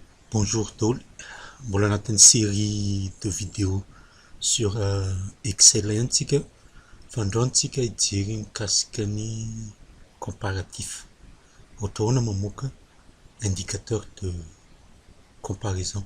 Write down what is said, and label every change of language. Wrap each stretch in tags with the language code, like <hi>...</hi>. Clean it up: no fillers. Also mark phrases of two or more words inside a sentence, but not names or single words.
<fr>Bonjour Dol, voilà une série de vidéos sur Excel</fr> <mg>antika, fandro antsika hijery mikasika ny</mg> <fr>comparatif.</fr> <mg>Ohatra mamoaka</mg> <fr>indicateur de comparaison.</fr>